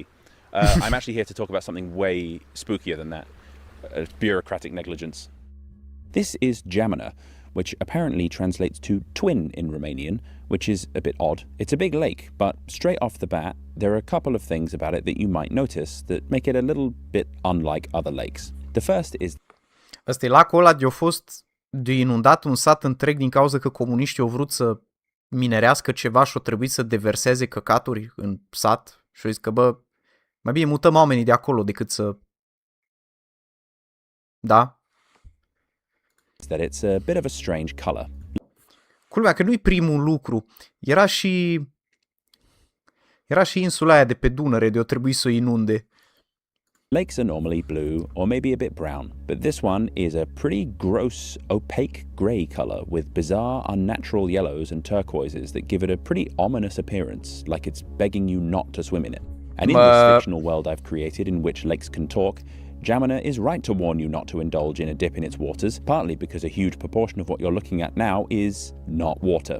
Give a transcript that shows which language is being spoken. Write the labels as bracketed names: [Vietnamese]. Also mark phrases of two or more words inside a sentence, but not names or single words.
[English] I'm actually here to talk about something way spookier than that, bureaucratic negligence. This is Geamăna, which apparently translates to twin in Romanian, which is a bit odd. It's a big lake, but straight off the bat, there are a couple of things about it that you might notice that make it a little bit unlike other lakes. The first is... [Romanian] Ăsta e lacul ăla de-a fost de inundat un sat întreg din cauza că comuniștii au vrut să minerească ceva și au trebuit să deverseze căcaturi în sat și au zis că, bă, mai bine mutăm oamenii de acolo decât să... Da? [English] that it's a bit of a strange color. [Romanian] Culmea că nu-i primul lucru. Era și insula aia de pe Dunăre de o trebui să o inunde. [English] Lakes are normally blue or maybe a bit brown, but this one is a pretty gross, opaque grey colour with bizarre, unnatural yellows and turquoises that give it a pretty ominous appearance, like it's begging you not to swim in it. And in this fictional world I've created in which lakes can talk, Geamăna is right to warn you not to indulge in a dip in its waters, partly because a huge proportion of what you're looking at now is not water.